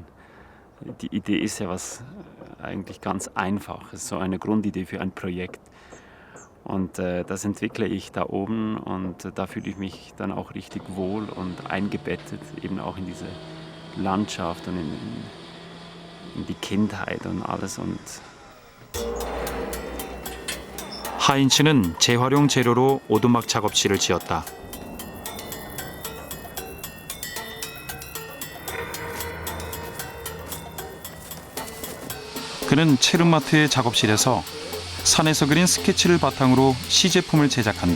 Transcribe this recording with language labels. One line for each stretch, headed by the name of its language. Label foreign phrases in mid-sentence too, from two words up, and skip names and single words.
German: Die Idee ist ja was eigentlich ganz Einfaches, so eine Grundidee für ein Projekt. Und das entwickle ich da oben und da fühle ich mich dann auch richtig wohl und eingebettet, eben auch in diese Landschaft und in die Kindheit und alles. Und
Korean: 하인츠는 재활용 재료로 오두막 작업실을 지었다. 그는 체르마트의 작업실에서 산에서 그린 스케치를 바탕으로 시제품을 제작한다.